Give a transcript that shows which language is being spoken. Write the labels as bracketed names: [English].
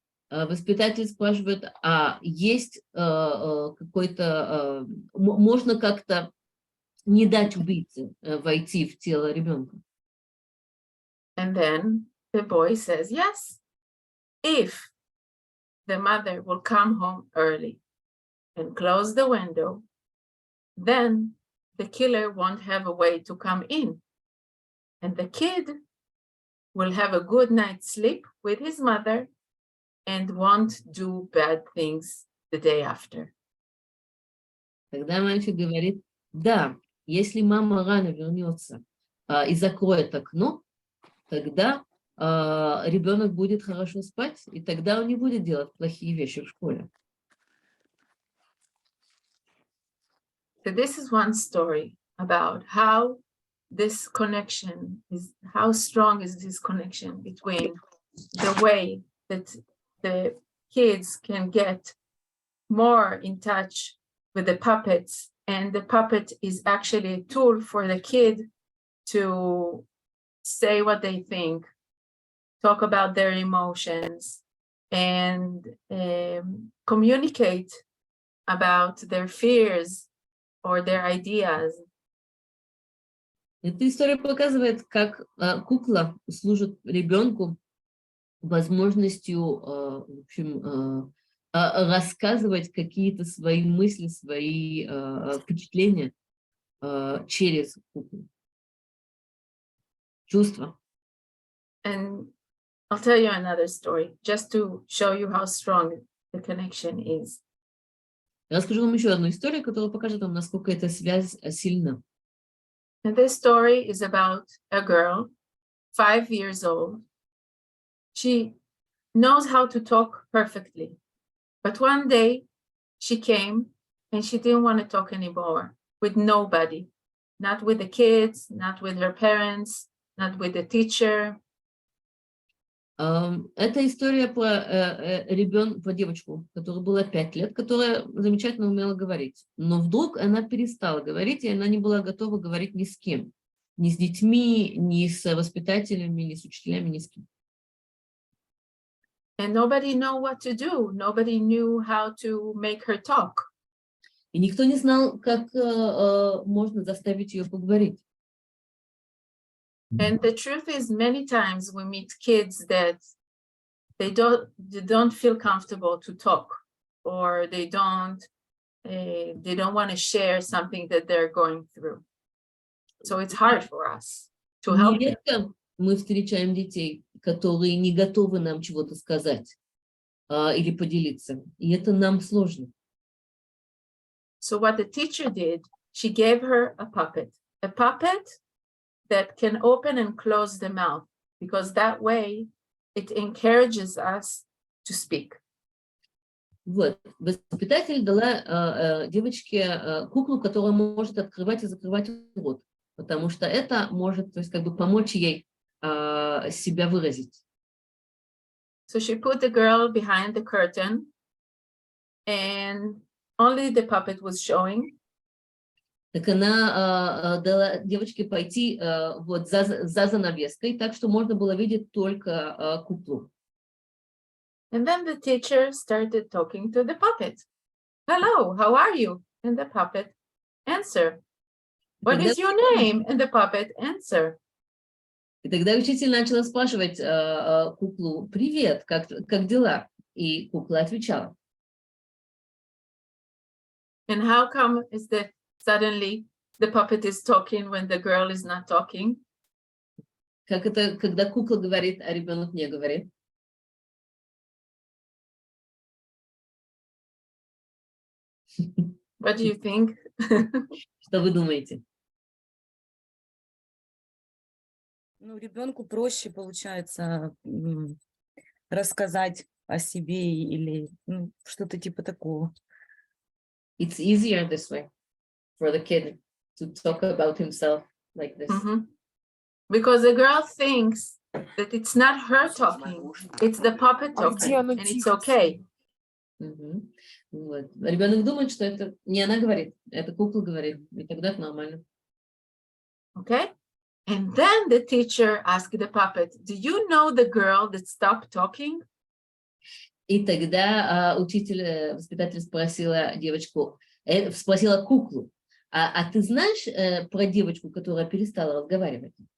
[Russian] Воспитатель спрашивает: а есть какой-то, можно как-то не дать убийце войти в тело ребенка? [English] And then the boy says, yes, if the mother will come home early and close the window, then the killer won't have a way to come in. And the kid will have a good night's sleep with his mother and won't do bad things the day after. [Russian] Тогда мальчик говорит: да, если мама рано вернется и закроет окно, тогда ребенок будет хорошо спать, и тогда он не будет делать плохие вещи в школе. [English] So this is one story about how this connection is, how strong is this connection between the way that the kids can get more in touch with the puppets, and the puppet is actually a tool for the kid to say what they think talk about their emotions, and communicate about their fears or their ideas. [Russian] Эта история показывает, как кукла служит ребенку возможностью, в общем, рассказывать какие-то свои мысли, свои впечатления через куклу, чувства. [English] And I'll tell you another story just to show you how strong the connection is. [Russian] Я расскажу вам еще одну историю, которая покажет вам, насколько эта связь сильна. [English] And this story is about a girl, 5 years old. She knows how to talk perfectly. But one day she came and she didn't want to talk anymore with nobody, not with the kids, not with her parents, not with the teacher. [Russian] Это история про девочку, которой было 5 лет, которая замечательно умела говорить. Но вдруг она перестала говорить, и она не была готова говорить ни с кем. Ни с детьми, ни с воспитателями, ни с учителями, ни с кем. [English] And nobody knew what to do. Nobody knew how to make her talk. [Russian] И никто не знал, как можно заставить ее поговорить. [English] And the truth is, many times we meet kids that they don't feel comfortable to talk, or they don't want to share something that they're going through. So it's hard for us to help them. [Russian] Нередко мы встречаем детей, которые не готовы нам чего-то сказать или поделиться. И это нам сложно. [English] So what the teacher did, she gave her a puppet that can open and close the mouth, because that way it encourages us to speak. [Russian] Вот. Воспитатель дала девочке куклу, которая может открывать и закрывать рот, потому что это может, то есть, как бы помочь ей себя выразить. [English] So she put the girl behind the curtain, and only the puppet was showing. [Russian] Так она дала девочке пойти вот за занавеской, так что можно было видеть только куклу. [English] And then the teacher started talking to the puppet. Hello, how are you? And the puppet answered. What is your name? And the puppet answered. [Russian] И тогда учитель начала спрашивать куклу: «Привет, как дела?» И кукла отвечала. [English] And how come is that suddenly the puppet is talking when the girl is not talking? [Russian] Как это, когда кукла говорит, а ребенок не говорит? [English] What do you think? [Russian] Что вы думаете? Ну, ребенку проще, получается, рассказать о себе или что-то типа такого. [English] It's easier this way for the kid to talk about himself like this. Because the girl thinks that it's not her talking, it's the puppet talking, and it's okay. [Russian] Вот. Ребенок думает, что это не она говорит, это кукла говорит, и тогда это нормально. [English] Okay? And then the teacher asked the puppet, do you know the girl that stopped talking? [Russian] И тогда воспитатель спросила девочку, спросила куклу: а ты знаешь про девочку, которая перестала разговаривать?